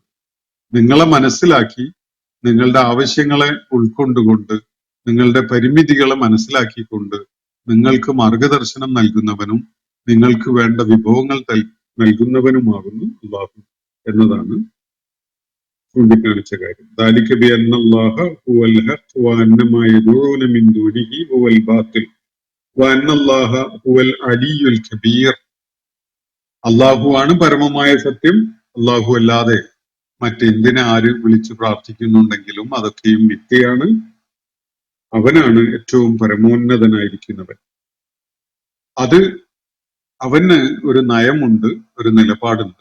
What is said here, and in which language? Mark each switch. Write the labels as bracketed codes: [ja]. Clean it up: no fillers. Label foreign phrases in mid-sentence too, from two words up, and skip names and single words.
[ml] നിങ്ങളെ മനസ്സിലാക്കി നിങ്ങളുടെ ആവശ്യങ്ങളെ ഉൾക്കൊണ്ടുകൊണ്ട് നിങ്ങളുടെ പരിമിതികളെ മനസ്സിലാക്കിക്കൊണ്ട് നിങ്ങൾക്ക് മാർഗദർശനം നൽകുന്നവനും നിങ്ങൾക്ക് വേണ്ട വിഭവങ്ങൾ നൽകുന്നവനുമാകുന്നു അള്ളാഹു എന്നതാണ് ചൂണ്ടിക്കാണിച്ച കാര്യം. [ar] ذَلِكَ بِأَنَّ اللَّهَ هُوَ الْحَقُّ وَأَنَّ مَا يَدْعُونَ مِن دُونِهِ هُوَ الْبَاطِلُ وَأَنَّ اللَّهَ هُوَ الْعَلِيُّ الْكَبِيرُ. [ml] അള്ളാഹുവാണ് പരമമായ സത്യം. അള്ളാഹു അല്ലാതെ മറ്റെന്തിനെ ആര് വിളിച്ചു പ്രാർത്ഥിക്കുന്നുണ്ടെങ്കിലും അതൊക്കെയും മിഥ്യയാണ്. അവനാണ് ഏറ്റവും പരമോന്നതനായിരിക്കുന്നവൻ. അത് അവന് ഒരു നയമുണ്ട്, ഒരു നിലപാടുണ്ട്.